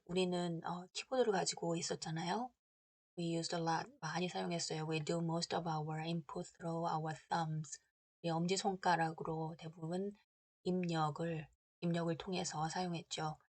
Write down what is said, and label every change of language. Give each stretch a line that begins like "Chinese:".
Korean: 우리는 키보드를 가지고 있었잖아요.
English: We used a lot.
Korean: 많이 사용했어요.
English: We do most of our input through our thumbs.
Korean: 우리 엄지손가락으로 대부분 입력을 통해서 사용했죠.